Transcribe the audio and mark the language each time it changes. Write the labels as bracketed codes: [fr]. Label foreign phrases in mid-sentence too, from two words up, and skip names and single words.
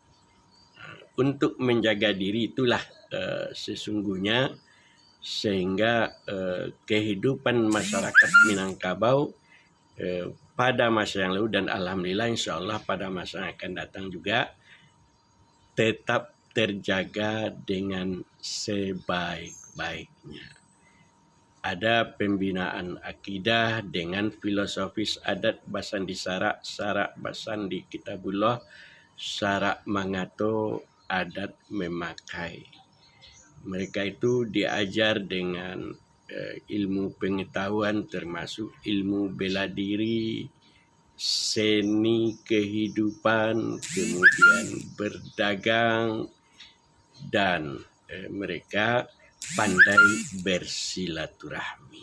[id] Untuk menjaga diri itulah sesungguhnya sehingga kehidupan masyarakat Minangkabau pada masa yang lalu dan alhamdulillah insya Allah pada masa yang akan datang juga tetap terjaga dengan sebaik-baiknya. Ada pembinaan akidah dengan filosofis [min] adat Basandi Sarak, Sarak Basandi Kitabullah, Sarak Mangato adat memakai. [id] Mereka itu diajar dengan ilmu pengetahuan termasuk ilmu bela diri, seni kehidupan, kemudian berdagang, dan mereka pandai bersilaturahmi.